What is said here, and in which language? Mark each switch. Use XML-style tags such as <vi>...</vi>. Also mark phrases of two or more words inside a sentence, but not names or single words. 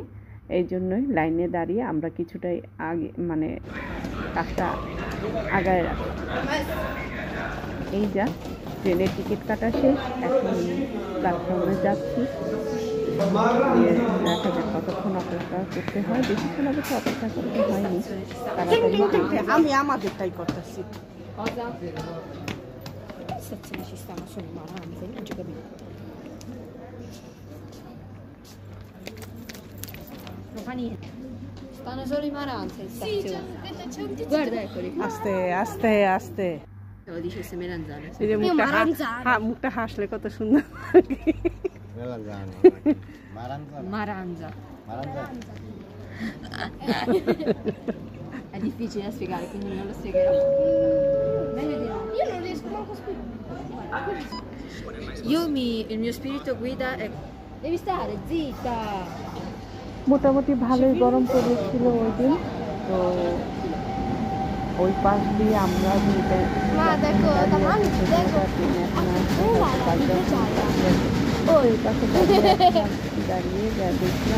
<bn>এই জন্যই লাইনে দাঁড়িয়ে আমরা কিছুটাই আগে, মানে কাজটা আগায় রাখি। এই যা ট্রেনের টিকিট কাটা শেষ, এখন প্ল্যাটফর্মে যাচ্ছি। দেখা যাক কতক্ষণ অপেক্ষা করতে হয়। বেশিক্ষণ অবশ্য অপেক্ষা করতে হয়নি, আমি আমাদেরটাই করতেছি।</bn> <it>Stazioni ci stanno solo maranze, non ci capisco. Non fa niente. Stanno solo i maranze in stazione. Sì, guarda, eccoli. Aste, aste, aste. Lo dicesse melanzane. Io maranzane.</it> <bn>মুখটা হাসলে কত সুন্দর।</bn> <it>Melanzane. Maranza. Maranza. È difficile da spiegare, quindi non lo spiegherò. Meglio di no. Io non riesco manco a spiegare. Il mio spirito guida è... Devi stare zitta.</it> <bn>মোটামুটি ভালোই গরম পড়েছিল ওই দিন, তো ওই পাশ দিয়ে আমরা ওই পাশে দাঁড়িয়ে দেখছিলাম।</bn>